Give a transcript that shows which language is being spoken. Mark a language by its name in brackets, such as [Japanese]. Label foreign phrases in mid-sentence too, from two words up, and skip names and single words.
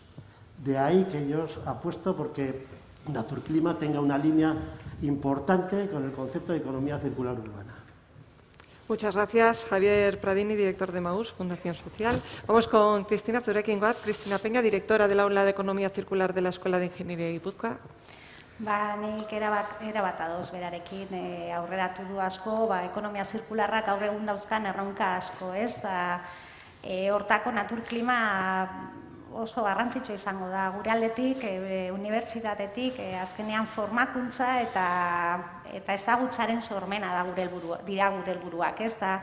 [Spanish] De ahí que yo apuesto porque Naturclima tenga una línea importante con el concepto de economía circular urbana. Muchas gracias, Javier Pradini, director de MAUS, Fundación Social. Vamos con Cristina Zurekin Guaz. Cristina Peña, directora del Aula de Economía Circular de la Escuela de Ingeniería de Gipuzkoa. [Basque] Nik erabat ados berarekin aurreratu du asko, ekonomia zirkularrak gaur egun dauzkan erronka asko, ez? Hortako Naturklima oso garrantzitsua izango da gure aldetik, unibertsitatetik, azkenean formakuntza eta ezagutzaren sormena dira gure helburuak, ez da.